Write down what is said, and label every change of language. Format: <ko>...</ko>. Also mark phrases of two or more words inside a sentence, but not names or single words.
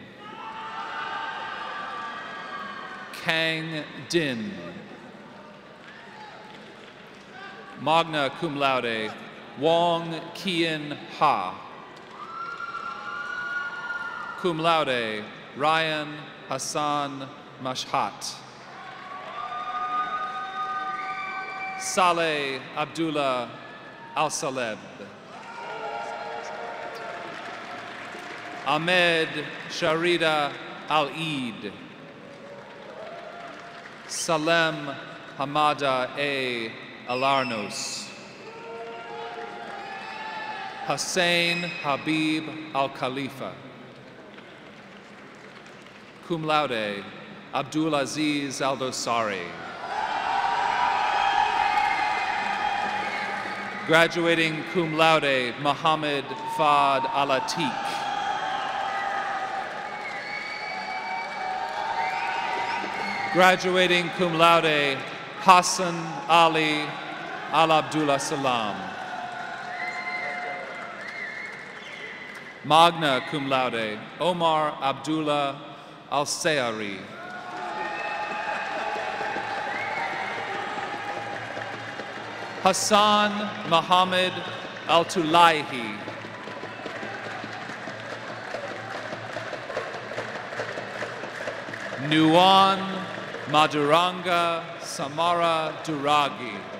<la>Kang Din. Magna cum laude, Wong Kian Ha. Cum laude, Ryan Hassan Mashhat. Saleh Abdullah Al-Saleb. Ahmed Sharida Al-Eid. Salem Hamada A. Alarnos. Hussein Habib Al-Khalifa. Cum laude, Abdul Aziz Al-Dosari.</la> <en>Graduating</en> <la>cum laude,</la> <en>Mohammed Fad Al-Atiq. Graduating</en> <la>cum laude,</la> <en>Hassan Ali Al-Abdullah Salam.</en> <la>Magna cum laude, Omar Abdullah Al-Sayari. Hassan Muhammad Al-Tulaihi. Nuwan Maduranga Samara Duragi.</la>